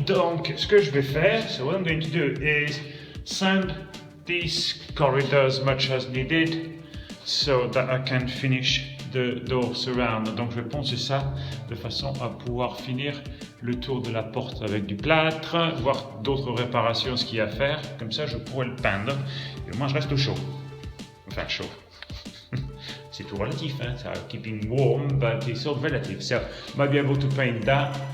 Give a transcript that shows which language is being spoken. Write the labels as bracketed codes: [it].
[fr] Donc, ce que je vais faire, [en] so what I'm going to do is sand these corridors as much as needed so that I can finish the door surround. [fr] Donc, je vais poncer ça de façon à pouvoir finir le tour de la porte avec du plâtre, voir d'autres réparations, ce qu'il y a à faire. Comme ça, je pourrais le peindre. Et moi, je reste au chaud. Enfin, chaud. C'est tout relatif, hein? [en] So keeping warm, but it's all relative. So might be able to paint that.